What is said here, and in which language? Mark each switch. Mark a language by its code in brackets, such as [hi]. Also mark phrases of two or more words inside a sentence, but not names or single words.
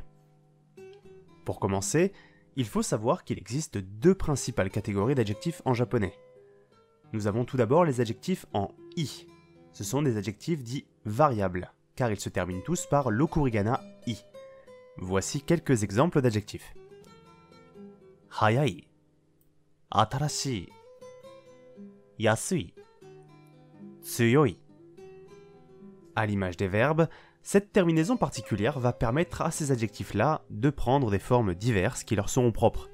[fr] Pour commencer, il faut savoir qu'il existe deux principales catégories d'adjectifs en japonais. Nous avons tout d'abord les adjectifs en « i ». Ce sont des adjectifs dits variables, car ils se terminent tous par l'okurigana « i ». Voici quelques exemples d'adjectifs. [ja] 速い、新しい、安い、強い. [fr] À l'image des verbes, cette terminaison particulière va permettre à ces adjectifs-là de prendre des formes diverses qui leur seront propres.